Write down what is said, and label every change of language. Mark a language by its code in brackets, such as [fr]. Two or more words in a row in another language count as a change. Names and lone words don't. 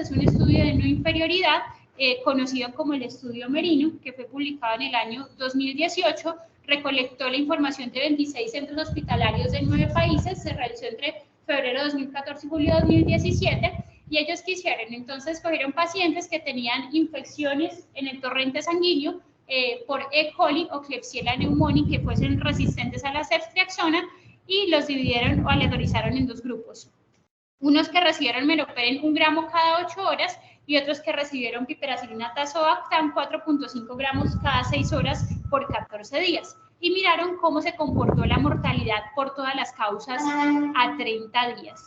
[es] Es un estudio de no inferioridad conocido como el estudio Merino, que fue publicado en el año 2018, recolectó la información de 26 centros hospitalarios de 9 países, se realizó entre febrero de 2014 y julio de 2017, y ellos quisieron, entonces cogieron pacientes que tenían infecciones en el torrente sanguíneo por E. coli o Klebsiella pneumoniae que fuesen resistentes a la ceftriaxona, y los dividieron o aleatorizaron en dos grupos. Unos que recibieron meropenem 1 gramo cada 8 horas y otros que recibieron piperacilina tazobactam 4.5 gramos cada 6 horas por 14 días. Y miraron cómo se comportó la mortalidad por todas las causas a 30 días.